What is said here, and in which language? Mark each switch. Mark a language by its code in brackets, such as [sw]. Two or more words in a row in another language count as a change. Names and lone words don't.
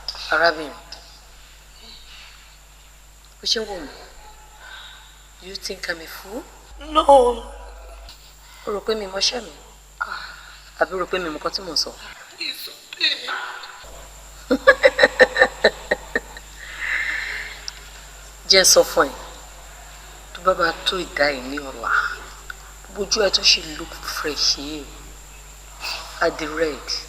[yo] Arábìnrin, bó ṣe ń wò mí, [en] you think I'm a fool? No. [yo] O rò pé mi mọṣẹ́ mi? Àbí o rò pé mi mọ nǹkan tí mò ń sọ? [en] It's okay. [yo] Jẹ́ n sọ fún ẹ, tó bá máa tó ìdá yìí ní ọ̀la, bójú ẹ tó ṣe [en] look fresh [yo] yìí, á di red.